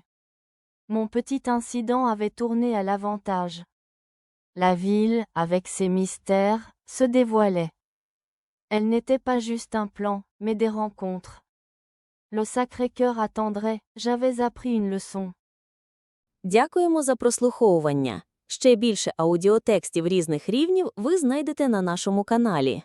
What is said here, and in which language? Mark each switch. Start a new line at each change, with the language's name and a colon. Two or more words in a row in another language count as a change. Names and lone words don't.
French: Mon petit incident avait tourné à l'avantage. La ville, avec ses mystères, se dévoilait. Elle n'était pas juste un plan, mais des rencontres. Le Sacré-Cœur attendrait, j'avais appris une leçon.
Ukrainian: Дякуємо за прослуховування. Ще більше аудіотекстів різних рівнів ви знайдете на нашому каналі.